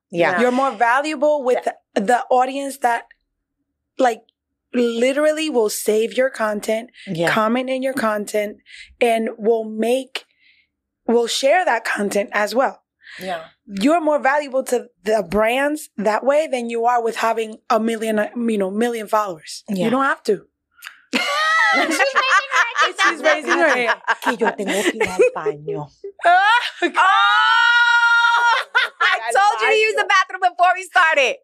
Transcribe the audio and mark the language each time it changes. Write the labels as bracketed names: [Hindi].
[English] You're more valuable with the audience that, literally will save your content, comment in your content, and will share that content as well. Yeah. You're more valuable to the brands that way than you are with having a million followers. Yeah. You don't have to. She's raising [Spanish] que yo tengo que ir al baño. [English] I told you to use the bathroom before we started.